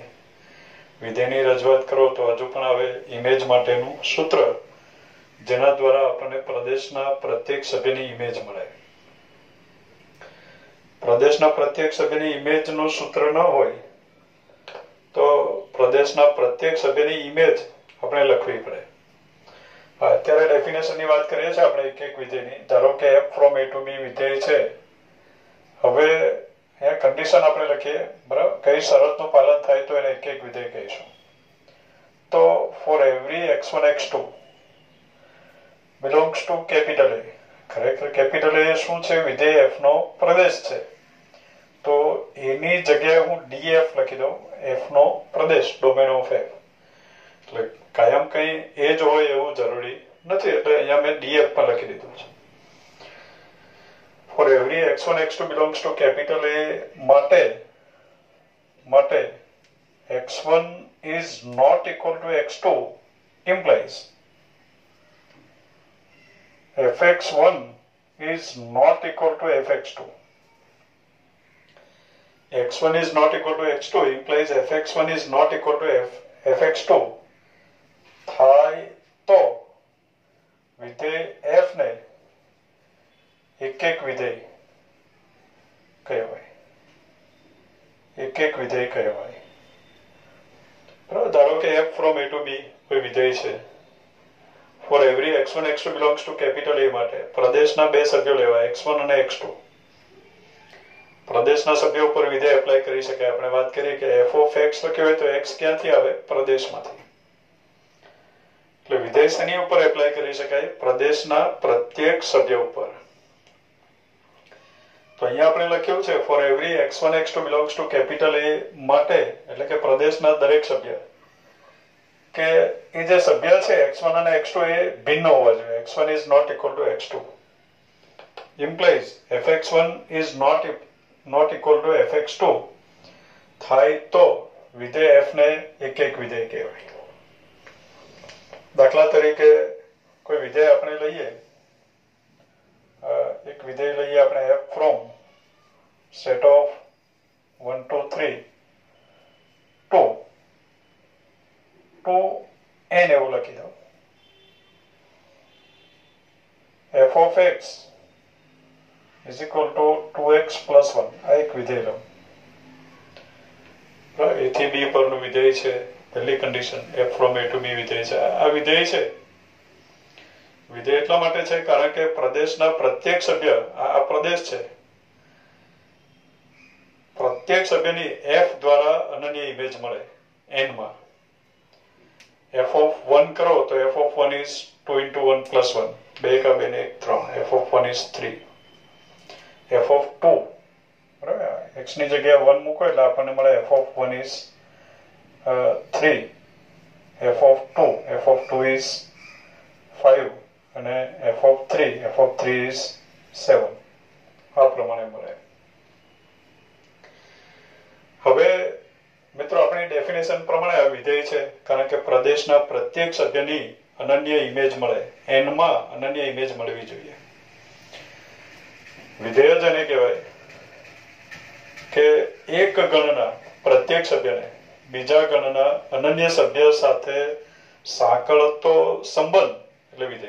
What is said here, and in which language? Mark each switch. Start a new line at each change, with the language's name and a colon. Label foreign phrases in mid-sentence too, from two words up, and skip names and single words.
Gujarati: વિધેયની રજૂઆત કરો તો હજુ પણ હવે ઇમેજ માટેનું સૂત્ર, જેના દ્વારા આપણને પ્રદેશના પ્રત્યેક સભ્યની ઇમેજ મળે. પ્રદેશના પ્રત્યેક સભ્યની ઇમેજનું સૂત્ર ન હોય તો પ્રદેશના પ્રત્યેક સભ્યની ઇમેજ આપણે લખવી પડે. અત્યારે ડેફિનેશનની વાત કરીએ છીએ આપણે એક વિધેયની. ધારો કે
English: f from a to b
Gujarati: વિધેય છે. હવે અહીંયા કન્ડિશન આપણે લખીએ, બરાબર? કઈ શરતનું પાલન થાય તો એને એક વિધેય કહીશું.
English: તો for every x1 x2 belongs to capital A.
Gujarati: ખરેખર
English: capital A
Gujarati: શું છે? વિધેય f નો પ્રદેશ છે. તો એની જગ્યાએ હું df લખી દઉં, f નો પ્રદેશ,
English: domain of f.
Gujarati: એટલે કાયમ કઈ એ જ હોય એવું જરૂરી નથી, એટલે અહીંયા મેં df પણ લખી દીધું છે.
English: for every x1 x2 belongs to capital A માટે x1 is not equal to x2 implies fx1 is not equal to fx2. x1 is not equal to x2 implies fx1 is not equal to fx2
Gujarati: થાય તો વિધેય f ને એક વિધેય કહેવાય. એક વિધેય કહેવાય. બરાબર? ધારો કે
English: f from a to b
Gujarati: કોઈ વિધેય છે.
English: for every x1 x2 belongs to capital A
Gujarati: માટે પ્રદેશના બે સભ્યો લેવા,
English: x1 અને x2.
Gujarati: પ્રદેશના સભ્યો ઉપર વિધેય એપ્લાય કરી શકાય. આપણે વાત કરીએ કે
English: f of x
Gujarati: લખ્યો હોય તો x ક્યાંથી આવે? પ્રદેશમાંથી. એટલે વિધેય શેની ઉપર એપ્લાય કરી શકાય? પ્રદેશના પ્રત્યેક સભ્ય ઉપર. તો અહીંયા આપણે લખ્યું છે
English: for every x1 x2 belongs to capital A
Gujarati: માટે, એટલે કે પ્રદેશના દરેક સભ્ય, કે એ જે સભ્ય છે x1 અને x2 એ ભિન્ન હોવા જોઈએ.
English: x1 is not equal to x2 implies fx1 is not equal to fx2
Gujarati: થાય તો વિધેય f ને એક વિધેય કહેવાય. દાખલા તરીકે કોઈ વિધેય આપણે લઈએ, એક વિધેય લઈએ આપણે
English: f from set of 1 2 3 to n
Gujarati: એવું લખી દો.
English: f of x is equal to 2x plus 1.
Gujarati: આ એક વિધેય લો. a થી b પરનું વિધેય છે. પહેલી કન્ડિશન
English: f from a to b
Gujarati: વિધેય છે. આ વિધેય છે. વિધેય એટલા માટે છે કારણ કે પ્રદેશના પ્રત્યેક સભ્ય, આ પ્રદેશ છે, પ્રત્યેક સભ્યની f દ્વારા અનન્ય ઇમેજ મળે n માં.
English: f of 1 કરો તો f of 1 is 2 into 1 plus 1.
Gujarati: 2 કા 2 ને 1 3.
English: f of 1 is 3. f of 2,
Gujarati: બરાબર? x ની જગ્યાએ 1 મૂકો એટલે આપણને મળે
English: f of 1 is 3. f of 2 is 5 અને f of 3 is 7.
Gujarati: આ પ્રમાણે મળે. હવે મિત્રો આપણી ડેફિનેશન પ્રમાણે આ વિધેય છે કારણ કે પ્રદેશના પ્રત્યેક સભ્યની અનન્ય ઇમેજ મળે, n માં અનન્ય ઇમેજ મળવી જોઈએ. વિધેય જ એને કહેવાય કે એક ગણના પ્રત્યેક સભ્યને બીજા ગણના અનન્ય સભ્ય સાથે સાંકળતો સંબંધ, એટલે વિધેય.